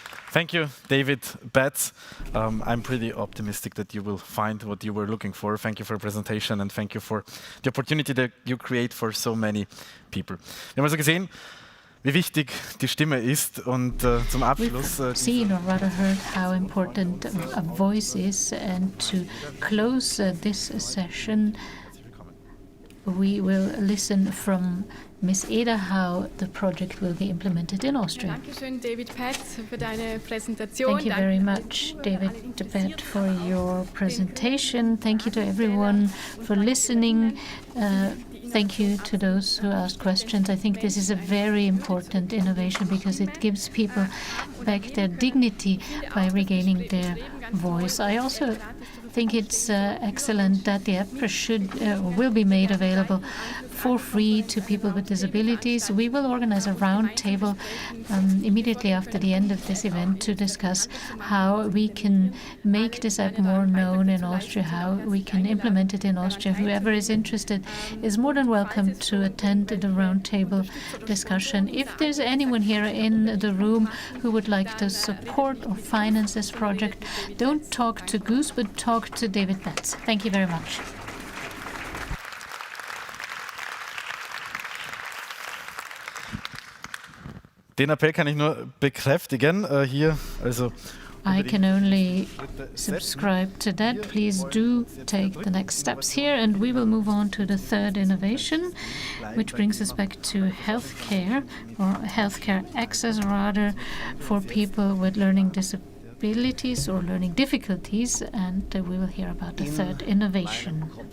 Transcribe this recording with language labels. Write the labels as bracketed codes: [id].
[en] Thank you, David Betts. I'm pretty optimistic that you will find what you were looking for. Thank you for your presentation, and thank you for the opportunity that you create for so many people. [de] Wir haben also gesehen, wie wichtig die Stimme ist, und zum Abschluss [en] We've seen, or rather heard, how important a voice is, and to close this session we will listen from Ms. Eder how the project will be implemented in Austria. [de] Dankeschön, David Pett, für deine Präsentation. [en] Thank you very much, David Pett, for your presentation. Thank you to everyone for listening. Thank you to those who asked questions. I think this is a very important innovation because it gives people back their dignity by regaining their voice. I also think it's excellent that the app will be made available for free to people with disabilities. We will organize a roundtable immediately after the end of this event to discuss how we can make this app more known in Austria, how we can implement it in Austria. Whoever is interested is more than welcome to attend the roundtable discussion. If there's anyone here in the room who would like to support or finance this project, don't talk to Goose, but talk to David Betts. Thank you very much. [de] Den Appell kann ich nur bekräftigen. Hier, also [en] I can only subscribe to that. Please do take the next steps here, and we will move on to the third innovation, which brings us back to healthcare, or healthcare access rather, for people with learning disabilities or learning difficulties, and we will hear about the third innovation.